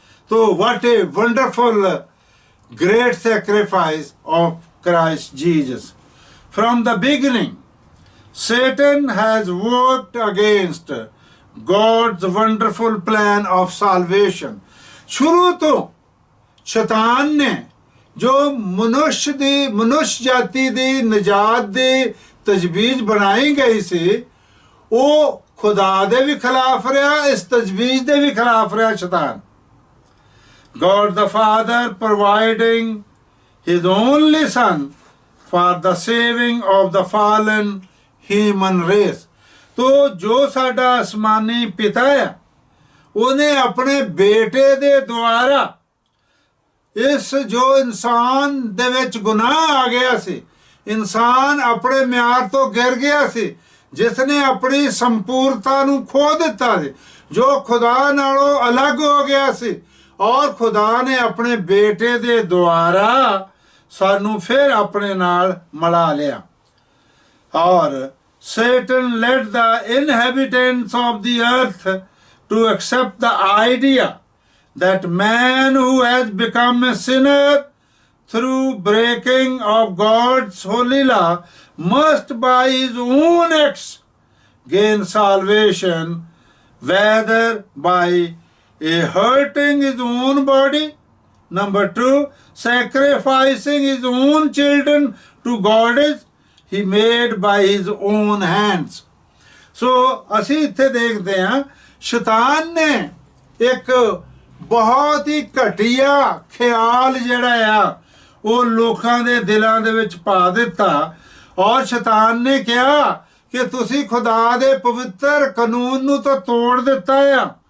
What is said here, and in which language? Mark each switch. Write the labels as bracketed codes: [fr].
[en] ਤੋ what a wonderful great sacrifice of Christ Jesus। From the beginning, Satan has worked against God's wonderful plan of salvation। [pa] ਸ਼ੁਰੂ ਤੋਂ ਸ਼ੈਤਾਨ ਨੇ ਜੋ ਮਨੁੱਖ ਜਾਤੀ ਦੀ ਨਜਾਤ ਦੀ ਤਜਵੀਜ਼ ਬਣਾਈ ਗਈ ਸੀ, ਉਹ ਖੁਦਾ ਦੇ ਵੀ ਖਿਲਾਫ ਰਿਹਾ, ਇਸ ਤਜਵੀਜ਼ ਦੇ ਵੀ ਖਿਲਾਫ ਰਿਹਾ ਸ਼ੈਤਾਨ। [en] God the Father providing his only son for the saving of the fallen human race। [pa] तो जो साडा आसमानी पिता है, ਉਹਨੇ ਆਪਣੇ ਬੇਟੇ ਦੇ ਦੁਆਰਾ ਇਸ ਜੋ ਇਨਸਾਨ ਦੇ ਵਿੱਚ ਗੁਨਾਹ ਆ ਗਿਆ ਸੀ, ਇਨਸਾਨ ਆਪਣੇ ਮਿਆਰ ਤੋਂ ਗਿਰ ਗਿਆ ਸੀ, ਜਿਸ ਨੇ ਆਪਣੀ ਸੰਪੂਰਨਤਾ ਨੂੰ ਖੋ ਦਿੱਤਾ ਸੀ, ਜੋ ਖੁਦਾ ਨਾਲੋਂ ਅਲੱਗ ਹੋ ਗਿਆ ਸੀ, ਔਰ ਖੁਦਾ ਨੇ ਆਪਣੇ ਬੇਟੇ ਦੇ ਦੁਆਰਾ ਸਾਨੂੰ ਫਿਰ ਆਪਣੇ ਨਾਲ ਮਿਲਾ ਲਿਆ। [en] ਔਰ Satan led the inhabitants of the earth to accept the idea that man who has become a sinner through breaking of God's holy law must by his own acts gain salvation, whether by hurting his own body, number 2, sacrificing his own children to goddess he made by his own hands। [pa] So ਅਸੀਂ ਇੱਥੇ ਦੇਖਦੇ ਹਾਂ ਸ਼ੈਤਾਨ ਨੇ ਇੱਕ ਬਹੁਤ ਹੀ ਘਟੀਆ ਖਿਆਲ ਜਿਹੜਾ ਆ ਉਹ ਲੋਕਾਂ ਦੇ ਦਿਲਾਂ ਦੇ ਵਿੱਚ ਪਾ ਦਿੱਤਾ ਔਰ ਸ਼ੈਤਾਨ ਨੇ ਕਿਹਾ ਕਿ ਤੁਸੀਂ ਖੁਦਾ ਦੇ ਪਵਿੱਤਰ ਕਾਨੂੰਨ ਨੂੰ ਤਾਂ ਤੋੜ ਦਿੱਤਾ ਆ,